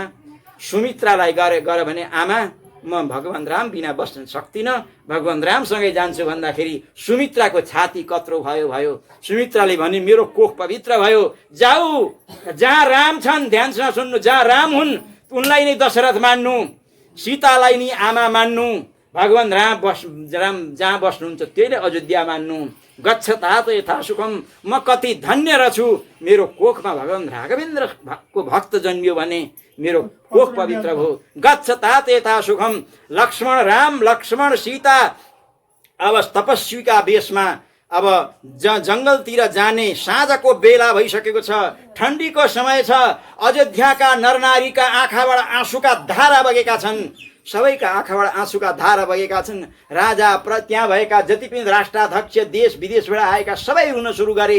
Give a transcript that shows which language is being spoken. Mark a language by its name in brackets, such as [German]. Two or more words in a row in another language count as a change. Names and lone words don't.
[Nepali] सुमित्रालाई गर भने आमा म भगवान राम बिना बस्न सक्दिनँ, भगवान रामसँगै जान्छु भन्दाखेरि सुमित्राको छाती कत्रो भयो। सुमित्राले भने मेरो कोख पवित्र भयो, जाऊ जहाँ राम छन् ध्यानसँग सुन्नु, जहाँ राम हुन् उनलाई नै दशरथ मान्नु, सीतालाई नि आमा मान्नु, भगवान राम जहाँ बस्नुहुन्छ त्यही नै अयोध्या मान्नु। [Sanskrit] गच्छ तात यथा सुखम, [Nepali] म कति धन्य रहेछु, मेरो कोखमा भगवान राघवेन्द्रको भक्त जन्मियो भने मेरो कोख पवित्र भयो। [Sanskrit] गच्छ तात यथा सुखम। [Nepali] लक्ष्मण सीता अब तपस्वीका वेशमा अब जङ्गलतिर जाने साँझको बेला भइसकेको छ, ठन्डीको समय छ। अयोध्याका नरनारीका आँखाबाट आँसुका धारा बगेका छन्, सबैका आँखाबाट आँसुका धारा बगेका छन्। राजा त्यहाँ भएका जति पनि राष्ट्राध्यक्ष देश विदेशबाट आएका सबै रुन सुरु गरे।